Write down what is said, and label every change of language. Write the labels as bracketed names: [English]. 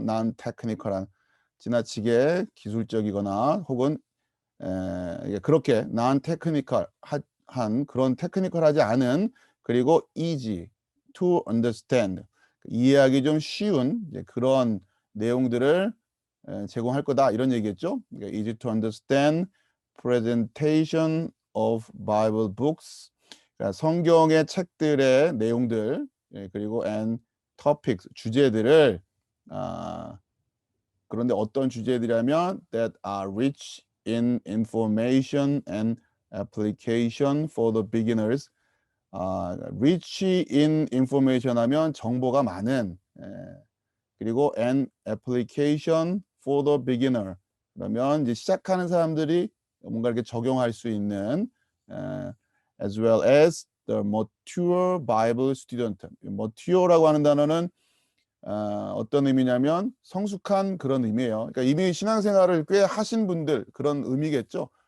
[Korean] non-technical한 지나치게 기술적이거나 혹은 그렇게 non-technical 한 그런 테크니컬하지 않은, 그리고 [English] easy to understand [Korean] 이해하기 좀 쉬운 그런 내용들을 제공할 거다 이런 얘기겠죠. [English] 그러니까 easy to understand presentation of Bible books, [Korean] 그러니까 성경의 책들의 내용들, 그리고 [English] and topics [Korean] 주제들을 그런데 어떤 주제들이냐면 [English] that are rich in information and application for the beginners. rich in information [Korean] 하면 정보가 많은, 그리고 [English] and application for the beginner [Korean] 그러면 이제 시작하는 사람들이 뭔가 이렇게 적용할 수 있는 에, [English] as well as the mature Bible student. [Korean] mature라고 하는 단어는 어떤 의미냐면 성숙한 그런 의미예요. 그러니까 이미 신앙생활을 꽤 하신 분들 그런 의미겠죠.